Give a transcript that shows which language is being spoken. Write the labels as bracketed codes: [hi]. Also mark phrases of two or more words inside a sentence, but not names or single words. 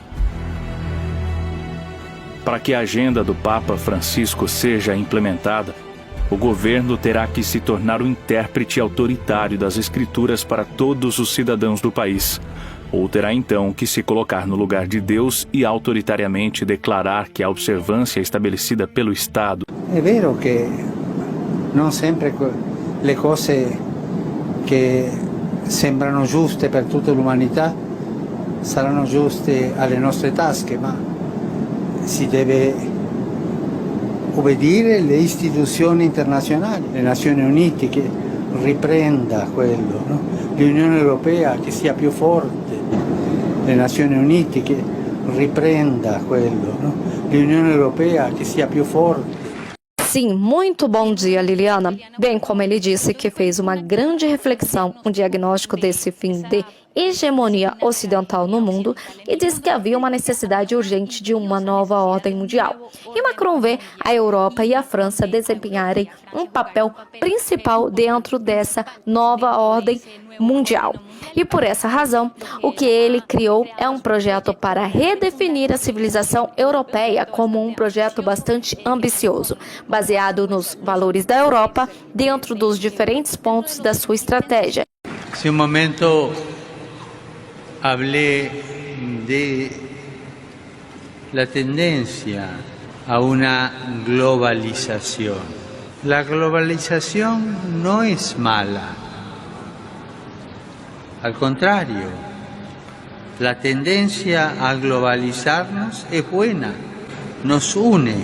[pt] Para que a agenda do Papa Francisco seja implementada, o governo terá que se tornar o intérprete autoritário das Escrituras para todos os cidadãos do país, ou terá então que se colocar no lugar de Deus e autoritariamente declarar que a observância estabelecida pelo Estado... [it] É vero [pt] que não sempre [it] le cose che sembrano giuste per tutta l'umanità saranno giuste alle nostre tasche, ma si deve obbedire alle istituzioni internazionali, le Nazioni Unite che riprenda quello, no? L'Unione Europea che sia più forte, le Nazioni Unite che riprenda quello, no? L'Unione Europea che sia più forte. [pt] Sim, muito bom dia, Liliana. Bem, como ele disse que fez uma grande reflexão, um diagnóstico desse fim de hegemonia ocidental no mundo e disse que havia uma necessidade urgente de uma nova ordem mundial. E Macron vê a Europa e a França desempenharem um papel principal dentro dessa nova ordem mundial. E por essa razão, o que ele criou é um projeto para redefinir a civilização europeia como um projeto bastante ambicioso, baseado nos valores da Europa dentro dos diferentes pontos da sua estratégia. [es] Hace un momento hablé de la tendencia a una globalización. La globalización no es mala. Al contrario, la tendencia a globalizarnos es buena, nos une.